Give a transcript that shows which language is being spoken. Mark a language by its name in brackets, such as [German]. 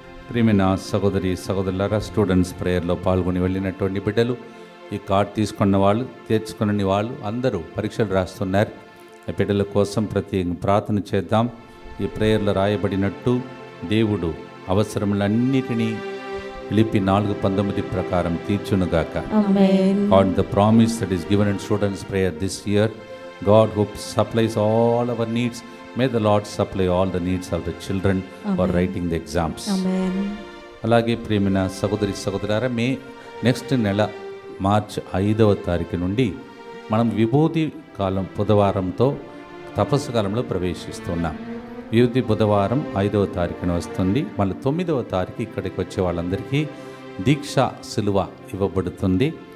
[Telugu] ప్రియమైన సహోదరి సహోదరులారా, స్టూడెంట్స్ ప్రేయర్లో పాల్గొని వెళ్ళినటువంటి బిడ్డలు, ఈ కార్డ్ తీసుకున్న వాళ్ళు, తెచ్చుకుని వాళ్ళు అందరూ పరీక్షలు రాస్తున్నారు. ఆ బిడ్డల కోసం ప్రత్యేకంగా ప్రార్థన చేద్దాం. ఈ ప్రేయర్లో రాయబడినట్టు దేవుడు అవసరములన్నిటినీ ఫిలిప్పీ 4:19 ప్రకారం తీర్చునుగాక. ఆమేన్. [English] God, the promise that is given in students' prayer this year, God who supplies all our needs, may the Lord supply all the needs of the children for writing the exams. [Telugu] ఆమేన్. అలాగే ప్రియమైన సహోదరి సహోదరులారా, next నెల March 5వ తారీఖు నుండి మనం విభూతి కాలం బుధవారంతో తపస్సు కాలంలో ప్రవేశిస్తున్నాం. విభూతి బుధవారం 5వ తారీఖున వస్తుంది. మళ్ళీ 9వ తారీఖు ఇక్కడికి వచ్చే వాళ్ళందరికీ దీక్ష సిలువ ఇవ్వబడుతుంది.